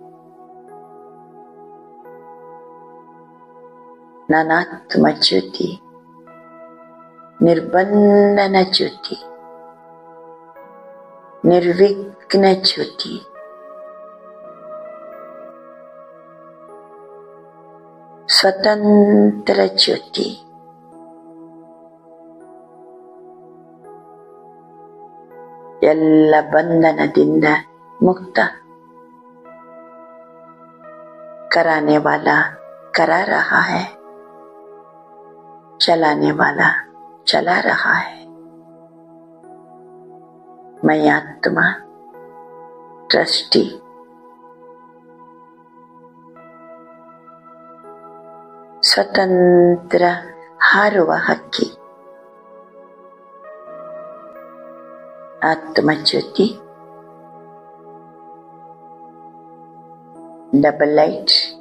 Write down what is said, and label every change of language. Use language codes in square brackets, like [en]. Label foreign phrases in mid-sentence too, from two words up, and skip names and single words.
[kn] ನಾನಾತ್ಮ ಜ್ಯೋತಿ ನಿರ್ಬಂಧನ ಜ್ಯೋತಿ ನಿರ್ವಿಘ್ನ ಜ್ಯೋತಿ ಸ್ವತಂತ್ರ ಜ್ಯೋತಿ ಎಲ್ಲ ಬಂಧನದಿಂದ ಮುಕ್ತ [hi] कराने वाला करा रहा है, चलाने वाला चला रहा है. मैं आत्मा [kn] ಟ್ರಸ್ಟಿ, ಸ್ವತಂತ್ರ ಹಾರುವ ಹಕ್ಕಿ, ಆತ್ಮಜ್ಯೋತಿ, [en] double light,